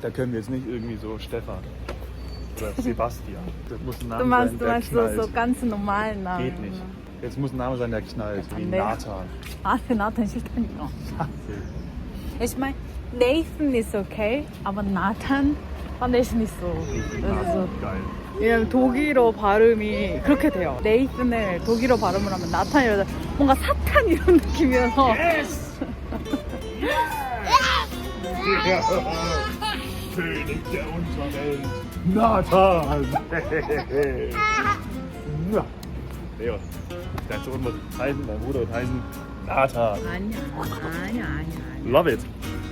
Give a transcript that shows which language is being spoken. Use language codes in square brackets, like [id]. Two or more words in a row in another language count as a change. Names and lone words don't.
[de] Da können wir jetzt nicht irgendwie so Stefan oder Sebastian. Das muss ein Name Du sein, der meinst knallt. so ganz normalen Namen. Geht nicht. Jetzt muss ein Name sein, der knallt, wie Nee. Nathan. [ko] Nathan 싫다니까. [de] Ich meine, Nathan ist okay, aber Nathan fand ich nicht so. Also, Geil. [ko] 왜냐면 독일어 발음이 그렇게 돼요. 네이슨을 독일어 발음을 하면 나탄이라 뭔가 사탄 이런 느낌이어서. [de] König der Unterwelt. Nathan! Ja. Leo, dein Sohn wird heißen, dein Bruder wird heißen Nathan. [ko] 아니야. [en] Love it.